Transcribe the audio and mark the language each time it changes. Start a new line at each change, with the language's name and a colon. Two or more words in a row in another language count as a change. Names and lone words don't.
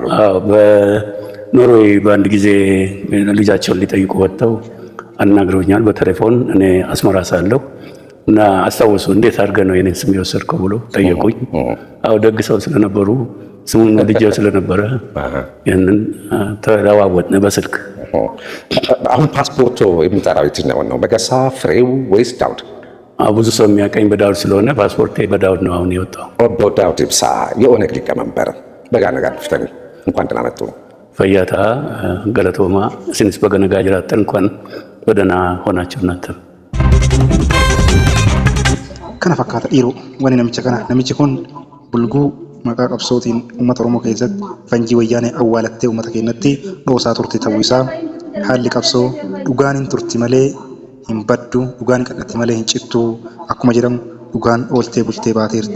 Amharic: አዎ በኖርዌይ በአንድ ጊዜ ልጃቸውን ሊጠይቁ ወጥተው አናግረውኛል በቴሌፎን። እኔ አስመራ ሳለሁ እና አስታወሱ። እንዴት አድርገህ ነው የኔን ስም የወሰድከው ብሎ ጠየቁኝ። አዎ ደግ ሰው ስለነበሩ ስሙን ልጄው ስለነበረ ያንን ተለዋወጥን በስልክ። አሁን ፓስፖርቱ የሚጠራው የትኛውን ነው? መገርሳ፣ ፍሬው ወይስ ዳውድ? ብዙ ሰው የሚያቀኝ በዳውድ ስለሆነ ፓስፖርቴ በዳውድ ነው አሁን የወጣው። ኦቦ ዳውድ ኢብሳ የኦነግ ሊቀመንበር
Oromo: Baga nagaan dhuftanii
Amharic: እንኳን ደህና መጡ።
Oromo: Fayyaa galatoomaa siinis baga nagaan jirattan
Amharic: እንኳን በደህና ሆናችሁ እናንተም።
Oromo: Kana fakkaata dhiiroo wani namicha kana namichi kun bulguu maqaa qabsootiin uummata Oromoo keessatti fanjii wayyaanee awwaalattee uummata keenyatti dhoosaa turte ta'uu isaa haalli qabsoo dhugaan hin turti malee hin baddu dhugaan qadhatti malee hin cittu akkuma jedhamu dhugaan ooltee bultee baateerti.